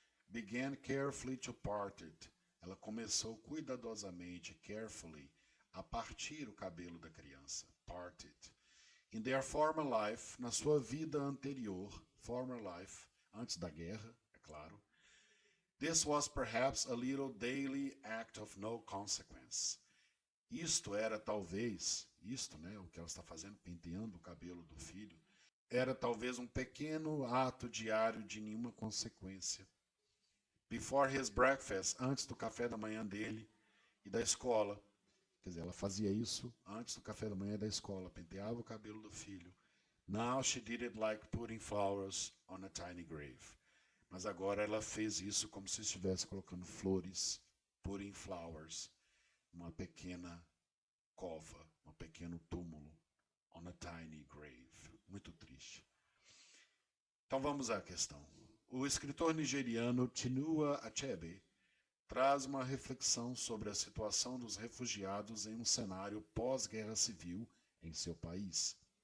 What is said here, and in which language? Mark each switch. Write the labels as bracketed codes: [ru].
[en] Began carefully to part it. [pt] Ela começou cuidadosamente, carefully, a partir o cabelo da criança. [en] Part it. In their former life, [pt] na sua vida anterior, [en] former life, [pt] antes da guerra, é claro, [en] this was perhaps a little daily act of no consequence. [pt] Isto era talvez, o que ela está fazendo, penteando o cabelo do filho, era talvez um pequeno ato diário de nenhuma consequência. [en] Before his breakfast, [pt] antes do café da manhã dele e da escola. Quer dizer, ela fazia isso antes do café da manhã e da escola, penteava o cabelo do filho. [en] Now she did it like putting flowers on a tiny grave. [pt] Mas agora ela fez isso como se estivesse colocando flores, [en] putting flowers, [pt] numa pequena cova, um pequeno túmulo, [en] on a tiny grave. [pt] Muito triste. Então vamos à questão. O escritor nigeriano Chinua Achebe traz uma reflexão sobre a situação dos refugiados em um cenário pós-guerra civil em seu país.